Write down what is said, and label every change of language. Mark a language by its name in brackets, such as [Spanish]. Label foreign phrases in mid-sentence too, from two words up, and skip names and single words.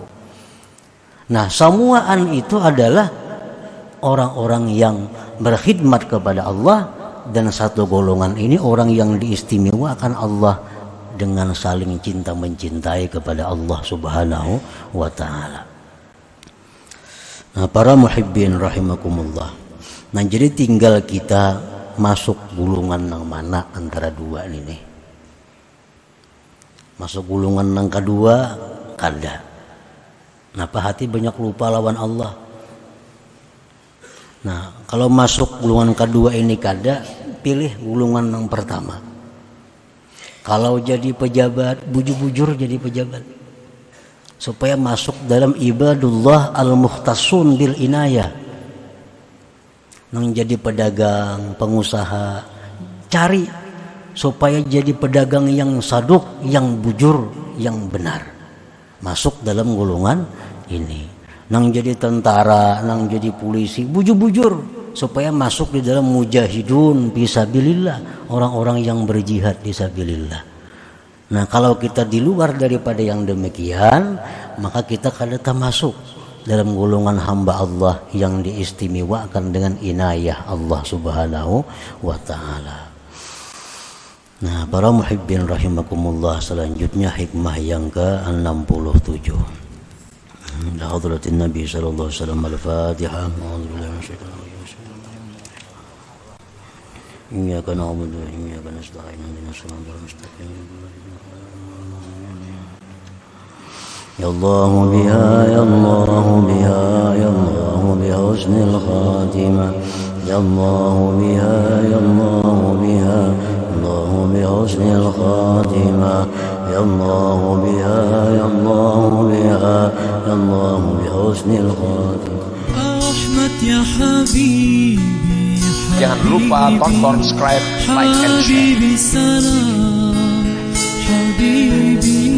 [Indonesian] Nah, semuaan itu adalah orang-orang yang berkhidmat kepada Allah, dan satu golongan ini orang yang diistimewakan Allah dengan saling cinta mencintai kepada Allah [Arabic] سبحانه وتعالى. [Indonesian] Nah, para [Arabic] محبين رحمكم الله. [Indonesian] Nah, jadi tinggal kita masuk gulungan yang mana antara dua ini. [Banjar] Masuk gulungan yang kedua kada. Napa hati banyak lupa lawan Allah. Nah, kalau masuk gulungan kedua ini kada, pilih gulungan yang pertama. Kalau jadi pejabat, bujur-bujur jadi pejabat, supaya masuk dalam [Arabic] عباد الله المختصون بالعناية. [Banjar] Nang jadi pedagang, pengusaha, cari supaya jadi pedagang yang saduk, yang bujur, yang benar. [Indonesian] Masuk dalam golongan ini. [Banjar] Nang jadi tentara, nang jadi polisi, bujur-bujur, supaya masuk di dalam [Arabic] مجاهدون في سبيل الله, [Banjar] orang-orang yang berjihad fisabilillah. [Indonesian] Nah, kalau kita di luar daripada yang demikian, maka kita kada masuk dalam golongan hamba Allah yang diistimewakan dengan inayah Allah [Arabic] سبحانه وتعالى. [Indonesian] Nah, para [Arabic] محبين رحمكم الله, [Indonesian] selanjutnya hikmah yang ke-67. [Arabic] حضرة النبي صلى الله عليه وسلم. الفاتحة. إياك نعبد وإياك نستعين. اهدنا الصراط المستقيم. يا الله بها، يا الله بها، يا الله بها حسن الخاتمة. يا الله بها، يا الله بها، الله بها حسن الخاتمة. يا الله بها، يا الله بها، يا الله بها حسن الخاتمة. رحمة يا حبيبي. [Indonesian] Jangan lupa tonton, subscribe, [English] like, and share. [Arabic] حبيبي سلام، حبيبي.